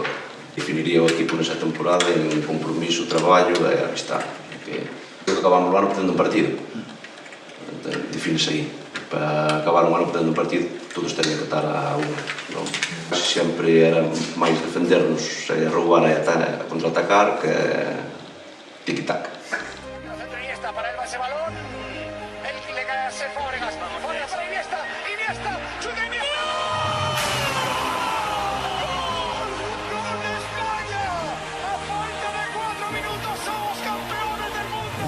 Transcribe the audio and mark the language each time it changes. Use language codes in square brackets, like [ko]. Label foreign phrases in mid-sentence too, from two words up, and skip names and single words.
[gl] Definiría o equipo nesa temporada en compromiso, traballo e amistade. Acabamos o ano perdendo un partido. Defínese aí. Para acabar un ano perdendo un partido, todos tenían que estar a unha. Sempre era máis defendernos e roubar e contraatacar que tiki-tac. [es] Iniesta para el ese balón, el que le cae a Fábregas, Fábregas para Iniesta, Iniesta, chuta Iniesta. ¡Gol de España! A falta de 4 minutos somos campeones del mundo.